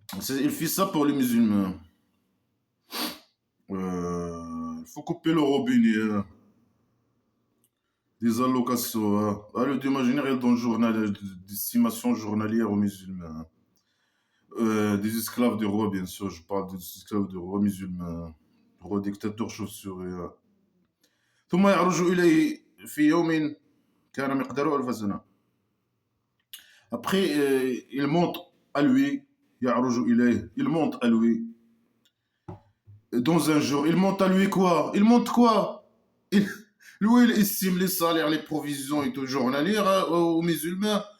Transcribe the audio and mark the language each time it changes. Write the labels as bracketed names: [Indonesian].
[French] Il fait ça pour les musulmans. Il faut couper le robinet, hein. Des allocations, hein. Ah, le Dieu imaginaire, il donne des estimations journalières aux musulmans, hein. Des esclaves de roi, bien sûr, je parle des esclaves de roi musulmans, roi dictateur chauve-souris, hein. [Arabic] ثم يعرج إليه في يوم كان مقداره ألف سنة. [French] Après, il monte à lui, [Arabic] يعرج إليه, [French] il monte à lui, dans un jour, il monte à lui quoi? Il monte quoi? il, Lui, il estime les salaires, les provisions et tout journalières, hein, aux musulmans.